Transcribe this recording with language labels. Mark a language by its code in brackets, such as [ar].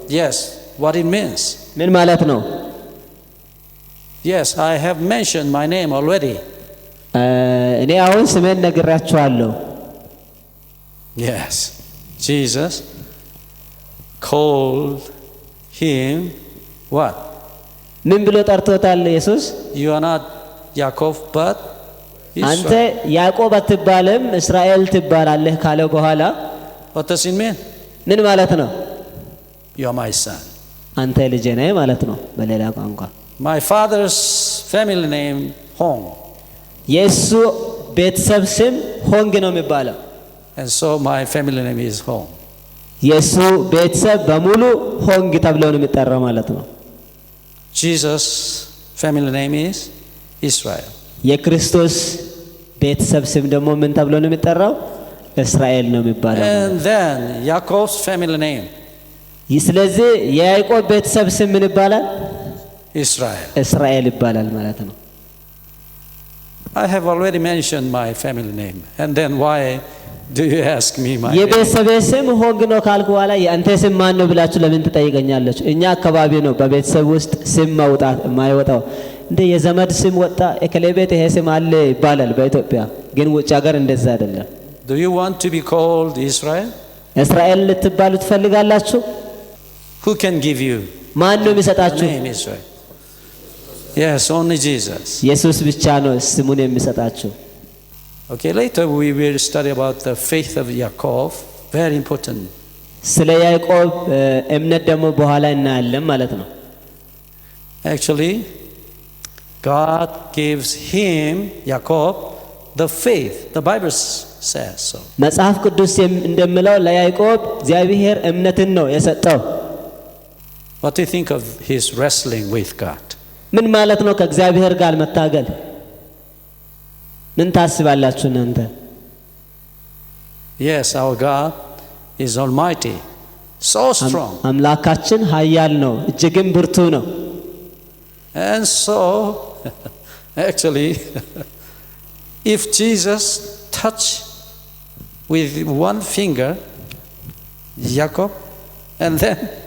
[en] Yes, what it means. [am] ምን ማለት ነው? [en] Yes, I have mentioned my name already. [am] እኔ አሁን ስሜን ነግራችኋለሁ። [en] Yes. Jesus called him what? [am] ምን ብሎ ጠርቶታል ኢየሱስ? [en] You are not Jacob but [am] አንተ [en] Israel. [am] ያዕቆብ አትባልም እስራኤል ትባላለህ ካለው በኋላ [en] What does it mean? [am] ምን ማለት ነው? [en] You are my son. [am] አንተ ልጄ ነህ ማለት ነው በሌላ ቋንቋ። [en] My father's family name Hong. [am] የሱ ቤተሰብ ስም ሆንግ ነው የሚባለው። [en] And so my family name is Hong. [am] የሱ ቤተሰብ በሙሉ ሆንግ ተብሎ ነው የሚጠራው ማለት ነው። [en] Jesus' family name is Israel. [am] የክርስቶስ ቤተሰብ ስም ደግሞ ምን ተብሎ ነው የሚጠራው? እስራኤል ነው የሚባለው። [en] And then Jacob's family name [am] ስለዚህ የያዕቆብ ቤተሰብ ስም ምን ይባላል? [en] Israel. [am] እስራኤል ይባላል ማለት ነው። [en] I have already mentioned my family name. And then why do you ask me my name? [am] የቤተሰብ ስም ሆንግ ነው ካልኩ በኋላ የአንተ ስም ማን ነው ብላችሁ ለምን ትጠይቀኛለች? እኛ አካባቢ ነው በቤተሰብ ውስጥ ስም ማውጣት የማይወጣው። እንደ የዘመድ ስም ወጣ እከሌ ቤት ይሄ ስም አለ ይባላል በኢትዮጵያ፣ ግን ውጭ ሀገር እንደዛ አይደለም። [en] Do you want to be called Israel? [am] እስራኤል ልትባሉ ትፈልጋላችሁ? [en] Who can give you [am] ማን ነው [en] the [am] የሚሰጣችሁ? [en] name Israel? Yes, only Jesus. [am] ኢየሱስ ብቻ ነው ስሙን የሚሰጣችሁ። [en] Okay, later we will study about the faith of Jacob. Very important. [am] ስለ ያዕቆብ እምነት ደግሞ በኋላ እናያለን ማለት ነው። [en] Actually, God gives him, Jacob, the faith. The Bible says so. [am] መጽሐፍ ቅዱስ እንደሚለው ለያዕቆብ እግዚአብሔር እምነትን ነው የሰጠው። [en] What do you think of his wrestling with God? [am] ምን ማለት ነው ከእግዚአብሔር ጋር መታገል? ምን ታስባላችሁ እናንተ? [en] Yes, our God is almighty, so strong. [am] አምላካችን ኃያል ነው እጅግም ብርቱ ነው። [en] And so, actually, if Jesus touched with one finger Jacob, and then